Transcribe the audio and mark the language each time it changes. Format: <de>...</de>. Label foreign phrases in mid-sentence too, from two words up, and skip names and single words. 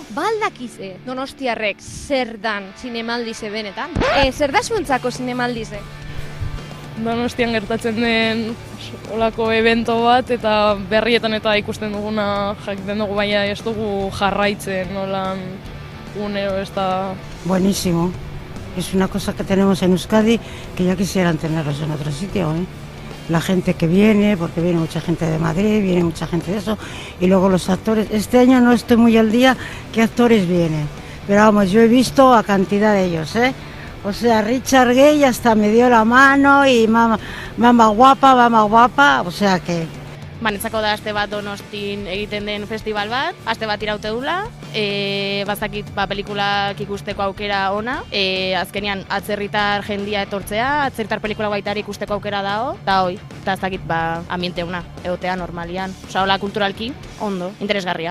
<eu>Baldakize donostiarrek zer dan zinemaldize benetan? Zer da zuentzako zinemaldize? Donostian gertatzen den olako evento bat eta berrietan eta ikusten duguna jakiten dugu, baina ez dugu jarraitzen nolan unero ez da...</eu> <es>Buenísimo. Es una cosa que tenemos en Euskadi que ya quisieran tenerlos en otro sitio, ¿eh? La gente que viene, porque viene mucha gente de Madrid, viene mucha gente de eso, y luego los actores. Este año no estoy muy al día qué actores vienen, pero vamos, yo he visto a cantidad de ellos, ¿eh? O sea, Richard Gere hasta me dio la mano y mama guapa, o sea que...</es> <eu>Banetzako da aste bat Donostin egiten den festival bat, aste bat iraute dula, bazakit pelikulak ikusteko aukera ona, azkenean atzerritar jendia etortzea, atzerritar pelikulak baita ikusteko aukera dago, eta hoi, eta ez dakit ambiente ona, egotea normalian, osa hola kulturalki, ondo, interesgarria.</eu>